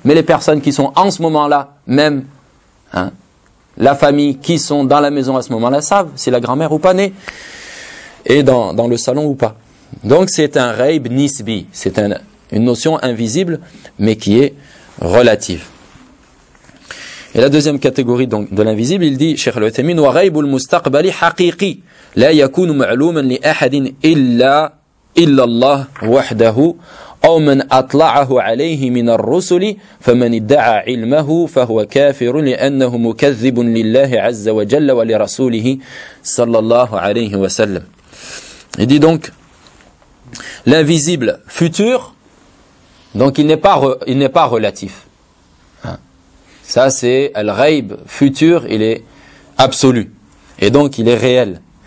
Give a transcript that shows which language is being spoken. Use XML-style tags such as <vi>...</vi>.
<fr>Mais les personnes qui sont en ce moment-là, même hein, la famille qui sont dans la maison à ce moment-là, savent si la grand-mère ou pas née et dans le salon ou pas. Donc, c'est un ghayb nisbi. C'est une notion invisible, mais qui est relative. Et la deuxième catégorie donc, de l'invisible, il dit, Cheikh Al-Uthaymeen,</fr> <ar>wa ghayb al-mustaqbali haqiqi la yakun ma'louman li ahadin illa إلا الله وحده أو من أطلعه عليه من الرسل فمن ادعى علمه فهو كافر لأنه مكذب لله عز وجل ولرسوله صلى الله عليه وسلم.</ar> <fr>Il dit donc l'invisible futur, donc il n'est pas relatif. Ça c'est al-ghayb futur, il est absolu et donc il est réel.</fr>